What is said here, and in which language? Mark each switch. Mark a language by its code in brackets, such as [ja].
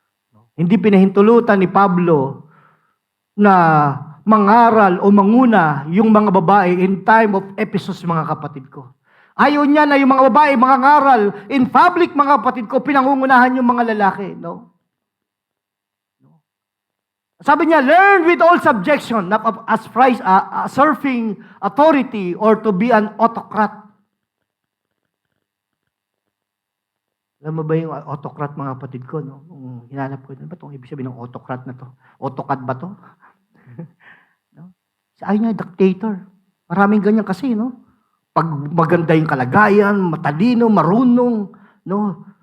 [tl] No. Hindi pinahintulutan ni Pablo na mangaral o manguna yung mga babae [en] in time of Ephesus, [tl] mga kapatid ko. Ayaw niya na yung mga babae mangangaral [en] in public, [tl] mga kapatid ko, pinangungunahan yung mga lalaki. No? Sabi niya, [en] learn with all subjection, not as serving authority or to be an autocrat. [tl] Alam mo ba yung autocrat, mga kapatid ko? No? Hinanap ko, ano ba itong ibig sabihin ng autocrat na to? Autocrat ba to? No? Ayaw niya, dictator. Maraming ganyan kasi, no? Pag maganda yung kalagayan, matalino, marunong, no?